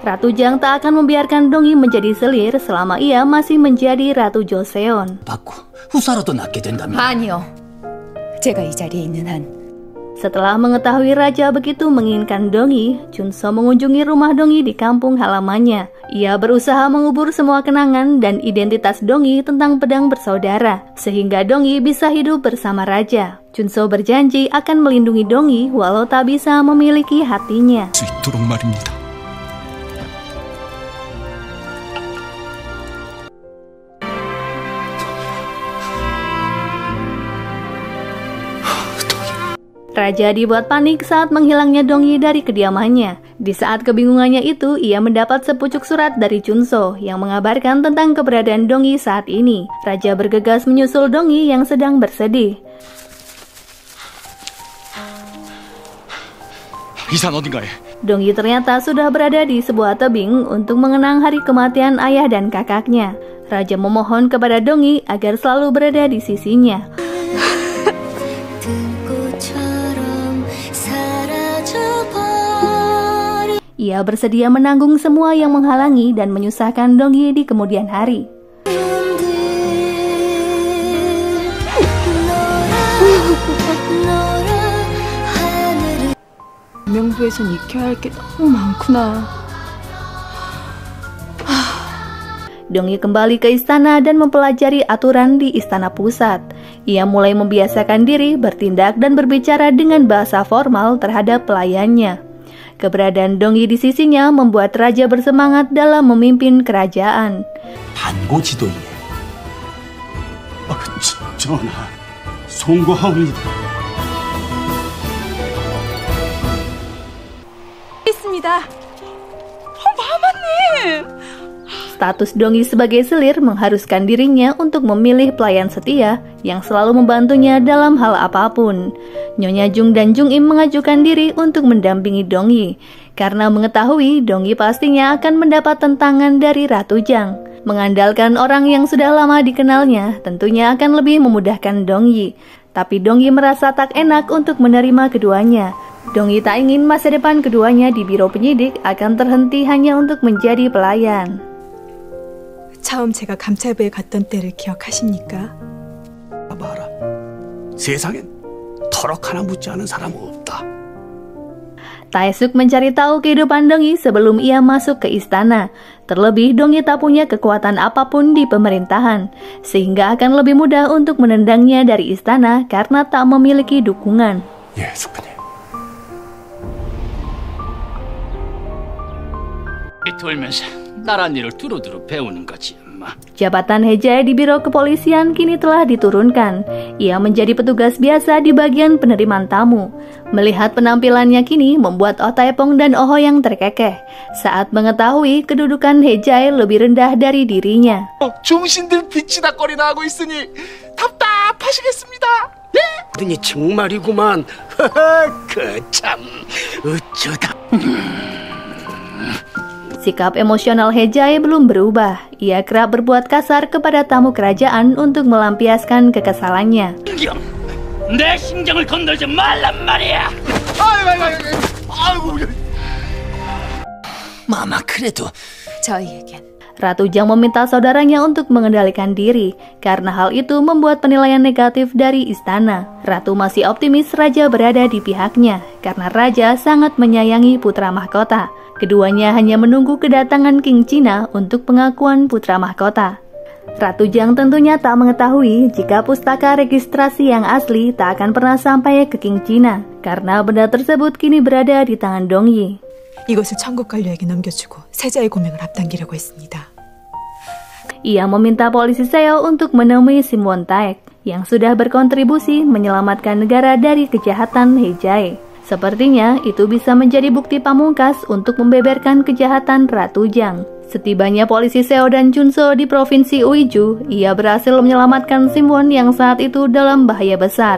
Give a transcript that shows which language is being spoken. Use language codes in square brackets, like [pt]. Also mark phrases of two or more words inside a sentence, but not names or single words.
[id] Ratu Jang tak akan membiarkan Dongyi menjadi selir selama ia masih menjadi Ratu Joseon. [ko] 받고 후사라도 낳게 된다면 아니요. 제가 이 자리에 있는 한 [id] Setelah mengetahui raja begitu menginginkan Dongyi, Chunso mengunjungi rumah Dongyi di kampung halamannya. Ia berusaha mengubur semua kenangan dan identitas Dongyi tentang pedang bersaudara, sehingga Dongyi bisa hidup bersama raja. Chunso berjanji akan melindungi Dongyi walau tak bisa memiliki hatinya. [ko] 수 있도록 말입니다. [id] Raja dibuat panik saat menghilangnya Dongyi dari kediamannya. Di saat kebingungannya itu, ia mendapat sepucuk surat dari Chunso yang mengabarkan tentang keberadaan Dongyi saat ini. Raja bergegas menyusul Dongyi yang sedang bersedih. [ko] 이산 어딘가에. [id] Dongyi ternyata sudah berada di sebuah tebing untuk mengenang hari kematian ayah dan kakaknya. Raja memohon kepada Dongyi agar selalu berada di sisinya. Ia bersedia menanggung semua yang menghalangi dan menyusahkan Dongyi di kemudian hari. [ko] 명부에선 익혀야 할 게 너무 많구나. [id] Dongyi kembali ke istana dan mempelajari aturan di istana pusat. Ia mulai membiasakan diri bertindak dan berbicara dengan bahasa formal terhadap pelayannya. Keberadaan Dongyi di sisinya membuat raja bersemangat dalam memimpin kerajaan. [ko] 반고 지도에 전하, 송구하옵니다. 있습니다. 마마님! [id] Status Dongyi sebagai selir mengharuskan dirinya untuk memilih pelayan setia yang selalu membantunya dalam hal apapun. Nyonya Jung dan Jung Im mengajukan diri untuk mendampingi Dongyi karena mengetahui Dongyi pastinya akan mendapat tentangan dari Ratu Jang. Mengandalkan orang yang sudah lama dikenalnya tentunya akan lebih memudahkan Dongyi. Tapi Dongyi merasa tak enak untuk menerima keduanya. Dongyi tak ingin masa depan keduanya di biro penyidik akan terhenti hanya untuk menjadi pelayan. [ko] 처음 제가 감찰부에 갔던 때를 기억하십니까? 봐라. 세상엔 터럭 하나 묻지 않은 사람 없다. [id] Taesuk mencari tahu kehidupan Dongyi sebelum ia masuk ke istana. Terlebih, Dongyi tak punya kekuatan apapun di pemerintahan, sehingga akan lebih mudah untuk menendangnya dari istana karena tak memiliki dukungan. [ko] 예, 숙부님. 돌면서 나란 일을 두루두루 배우는 거지, 엄마. [id] Jabatan Hejae di biro kepolisian kini telah diturunkan. Ia menjadi petugas biasa di bagian penerimaan tamu. Melihat penampilannya kini membuat Oh Taepong dan Oh Ho yang terkekeh saat mengetahui kedudukan Hejae lebih rendah dari dirinya. [ko] 중신들 비치닥거리나 하고 있으니 답답하시겠습니다. 네? 그러니 정말이구만. 그참 어쩌다. [id] Sikap emosional Hejae belum berubah. Ia kerap berbuat kasar kepada tamu kerajaan untuk melampiaskan kekesalannya. [ko] 내 심정을 건들지 말란 말이야. 아이고. 마마 그래도 저희에겐 [id] Ratu Jang meminta saudaranya untuk mengendalikan diri, karena hal itu membuat penilaian negatif dari istana. Ratu masih optimis raja berada di pihaknya, karena raja sangat menyayangi putra mahkota. Keduanya hanya menunggu kedatangan King China untuk pengakuan putra mahkota. Ratu Jang tentunya tak mengetahui jika pustaka registrasi yang asli tak akan pernah sampai ke King China, karena benda tersebut kini berada di tangan Dongyi. [ko] 이것을 천국 관료에게 넘겨주고 세자의 고명을 앞당기려고 했습니다. [id] Ia meminta polisi Seo untuk menemui Sim Won Taek yang sudah berkontribusi menyelamatkan negara dari kejahatan Hejae. Sepertinya itu bisa menjadi bukti pamungkas untuk membeberkan kejahatan Ratu Jang. Setibanya polisi Seo dan Chunso di provinsi Uiju, ia berhasil menyelamatkan Sim Won yang saat itu dalam bahaya besar.